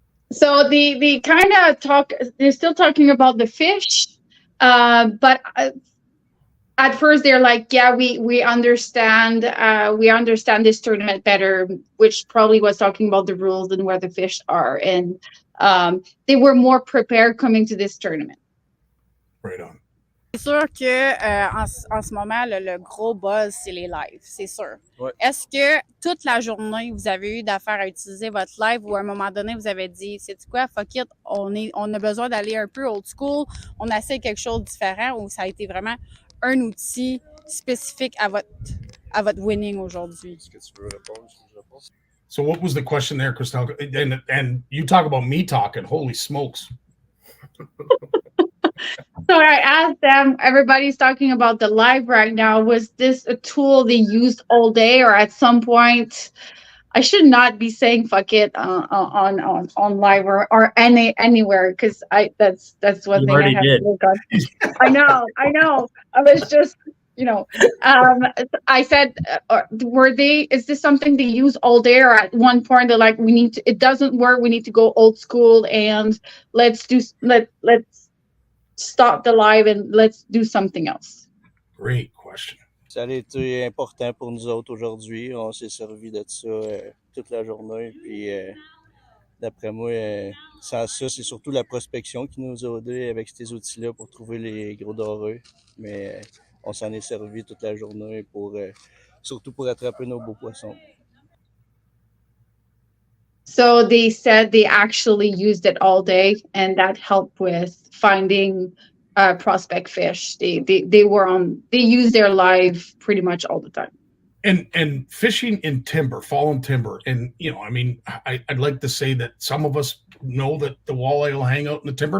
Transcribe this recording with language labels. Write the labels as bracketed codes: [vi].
[en] So they kind of talk, they're still talking about the fish, but at first they're like, yeah, we understand this tournament better, which probably was talking about the rules and where the fish are. And they were more prepared coming to this tournament. Right on. [fr] C'est sûr que en ce moment, le gros buzz, c'est les lives, c'est sûr. Ouais. Est-ce que toute la journée, vous avez eu d'affaires à utiliser votre live ou à un moment donné, vous avez dit, sais-tu quoi, [en] fuck it, [fr] on a besoin d'aller un peu old school, on essaie quelque chose de différent ou ça a été vraiment un outil spécifique à votre winning aujourd'hui? Est-ce que tu veux répondre? Je réponds. [en] So what was the question there, Christelle? And you talk about me talking, holy smokes. So I asked them, everybody's talking about the live right now. Was this a tool they used all day or at some point? I should not be saying fuck it on live or anywhere because that's one You thing I already have did. to work on. I know. I was just, I said, is this something they use all day or at one point they're like, it doesn't work. We need to go old school and let's stop the live and let's do something else. Great question. [fr] Ça a été important pour nous autres aujourd'hui. On s'est servi de ça toute la journée. Puis d'après moi, sans ça, c'est surtout la prospection qui nous a aidés avec ces outils-là pour trouver les gros dorés. Mais on s'en est servi toute la journée surtout pour attraper nos beaux poissons. [en] So they said they actually used it all day, and that helped with finding prospect fish. They use their live pretty much all the time. And fishing in timber, fallen timber, and I'd like to say that some of us know that the walleye will hang out in the timber.